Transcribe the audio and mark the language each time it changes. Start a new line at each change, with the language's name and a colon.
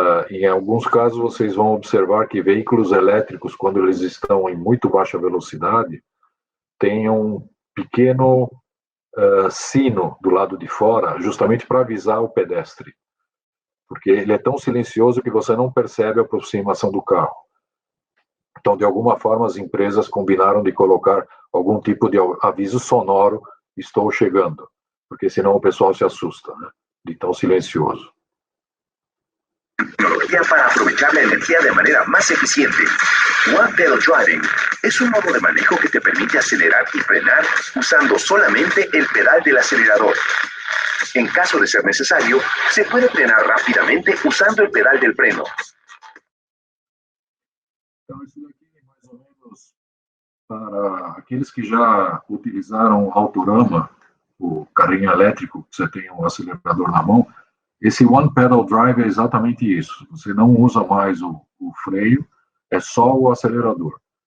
Portuguese: Em alguns casos vocês vão observar que veículos elétricos, quando eles estão em muito baixa velocidade, tem um pequeno sino do lado de fora, justamente para avisar o pedestre, porque ele é tão silencioso que você não percebe a aproximação do carro. Então, de alguma forma, as empresas combinaram de colocar algum tipo de aviso sonoro: estou chegando, porque senão o pessoal se assusta, né, de tão silencioso.
Spanish: Tecnología para aprovechar la energía de manera más eficiente. One Pedal Driving es un modo de manejo que te permite acelerar y frenar usando solamente el pedal del acelerador. En caso de ser necesario, se puede frenar rápidamente usando el pedal del freno.
Portuguese: Então, isso daqui é mais ou menos para aqueles que já utilizaram Autorama, o carrinho elétrico, que você tem um acelerador na mão. Esse One Pedal Drive é exatamente isso. Você não usa mais o freio, é só o acelerador.